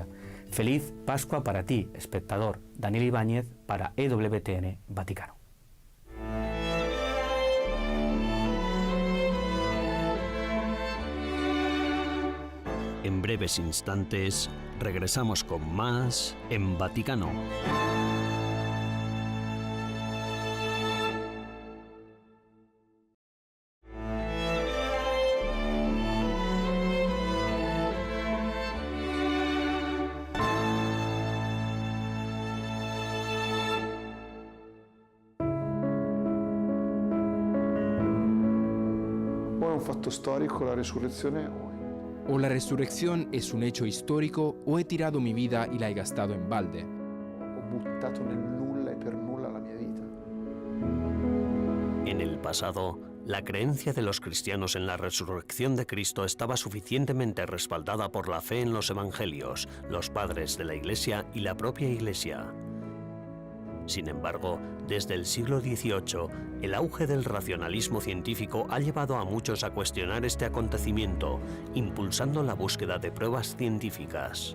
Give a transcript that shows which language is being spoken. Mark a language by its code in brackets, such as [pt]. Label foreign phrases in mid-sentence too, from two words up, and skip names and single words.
[es] Feliz Pascua para ti, espectador. Daniel Ibáñez para EWTN Vaticano. En breves instantes regresamos con más en Vaticano. [it] O è un fatto storico la resurrezione [es] O la resurrección es un hecho histórico o he tirado mi vida y la he gastado en balde. [it] ho buttato nel nulla e per nulla la mia vita. [es] En el pasado, la creencia de los cristianos en la resurrección de Cristo estaba suficientemente respaldada por la fe en los evangelios, los padres de la Iglesia y la propia Iglesia. Sin embargo, desde el siglo XVIII, el auge del racionalismo científico ha llevado a muchos a cuestionar este acontecimiento, impulsando la búsqueda de pruebas científicas.